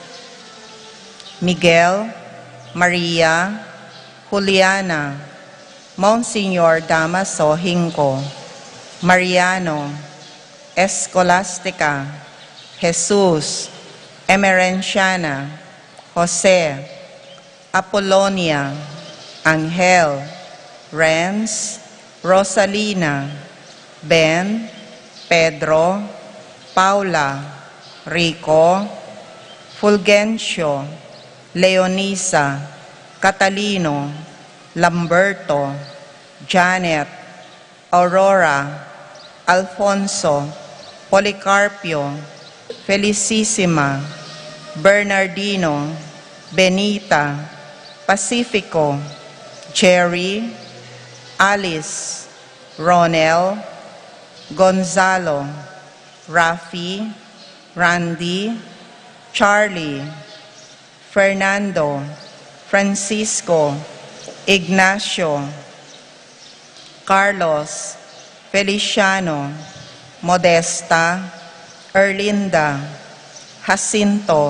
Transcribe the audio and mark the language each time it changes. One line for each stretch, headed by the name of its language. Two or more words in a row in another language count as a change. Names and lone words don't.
Filipino: Miguel, Maria, Juliana, Monsignor Damaso Hinco, Mariano, Escolastica, Jesus, Emerenciana, Jose, Apolonia, Angel, Renz, Rosalina, Ben, Pedro, Paula, Rico, Fulgencio, Leonisa, Catalino, Lamberto, Janet, Aurora, Alfonso, Policarpio, Felicissima, Bernardino, Benita, Pacifico, Jerry, Alice, Ronel, Gonzalo, Rafi, Randy, Charlie, Fernando, Francisco, Ignacio, Carlos, Feliciano, Modesta, Erlinda, Jacinto,